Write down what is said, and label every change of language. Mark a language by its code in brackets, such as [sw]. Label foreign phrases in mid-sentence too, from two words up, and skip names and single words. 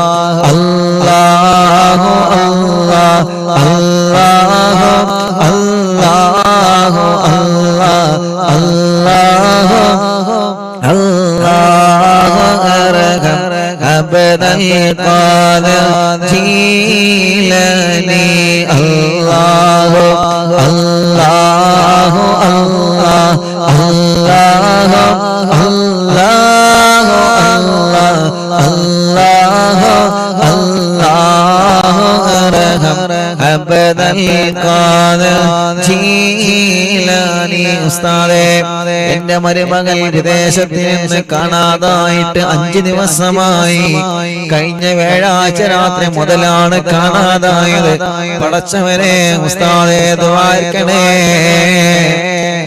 [ar] الله الله الله الله الله الله الله أرحم عبد القادر جيلاني الله الله الله الله الله الله الله أرحم عبد القادر جيلاني [ml] ഉസ്താദേ എന്റെ മരുമകൾ വിദേശത്ത് നിന്ന് കാണാതായിട്ട് 5 ദിവസമായി. കഴിഞ്ഞ വ്യാഴാഴ്ച രാത്രി മുതലാണ് കാണാതായത്. പടച്ചവനെ ഉസ്താദേ ദുആ ചെയ്യണേ.